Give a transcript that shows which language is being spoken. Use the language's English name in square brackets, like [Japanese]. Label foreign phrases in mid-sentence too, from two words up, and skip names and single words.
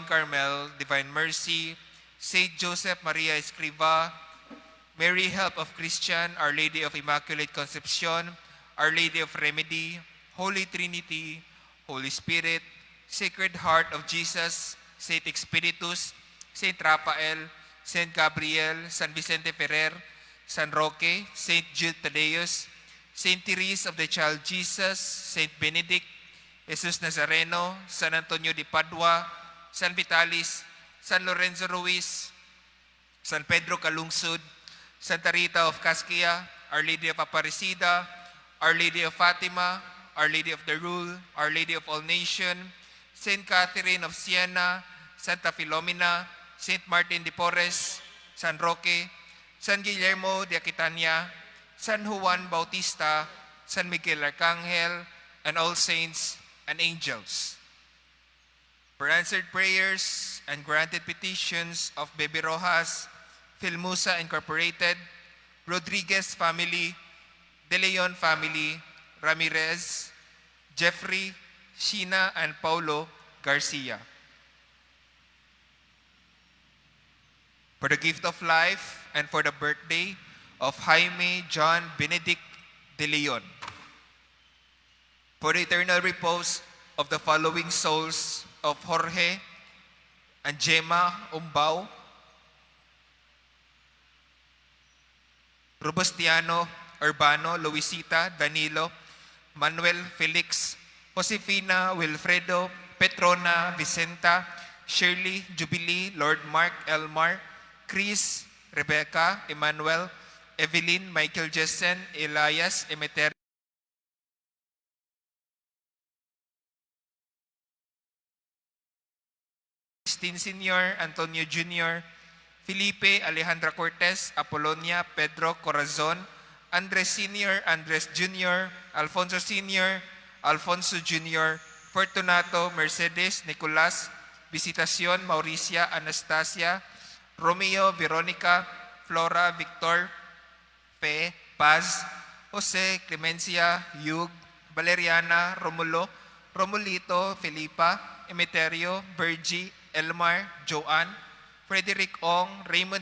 [English] Carmel, Divine Mercy, Saint Joseph Maria Escriva, Mary Help of Christian, Our Lady of Immaculate Concepcion, Our Lady of Remedy, Holy Trinity, Holy Spirit, Sacred Heart of Jesus, Saint Expeditus, Saint Rafael, Saint Gabriel, San Vicente Ferrer, San Roque, Saint Jude Tadeus, Saint Therese of the Child Jesus, Saint Benedict, Jesus Nazareno, San Antonio de Padua, San Vitalis, San Lorenzo Ruiz, San Pedro Calungsod, Santa Rita of Casquia, Our Lady of Aparecida, Our Lady of Fatima, Our Lady of the Rule, Our Lady of All Nations, Saint Catherine of Siena, Santa Filomena, Saint Martin de Porres, San Roque, San Guillermo de Aquitania, San Juan Bautista, San Miguel Arcangel, and all saints and angels. For answered prayers and granted petitions of Bebe Rojas, Filmusa Incorporated, Rodriguez family, De Leon family, Ramirez, Jeffrey, Sheena, and Paulo Garcia. For the gift of life and for the birthday of Jaime John Benedict De Leon. For the eternal repose of the following souls of Jorge and Gemma Umbao, Robustiano, Urbano, Luisita, Danilo, Manuel Felix, Josefina, Wilfredo, Petrona, Vicenta, Shirley, Jubilee, Lord Mark, Elmar, Chris, Rebecca, Emmanuel, Evelyn, Michael Jessen, Elias, Emeter, Christine Sr., Antonio Jr., Felipe, Alejandra Cortez, Apolonia, Pedro Corazon, Andres Sr., Andres Jr., Alfonso Sr., Alfonso Jr., Fortunato, Mercedes, Nicolas, Visitacion, Mauricia, Anastasia, Romeo, Veronica, Flora, Victor, Pe, Paz, Jose, Clemencia, Yug, Valeriana, Romulo, Romulito, Felipa, Emeterio, Virgie, Elmar, Joanne, Frederick Ong, Raymond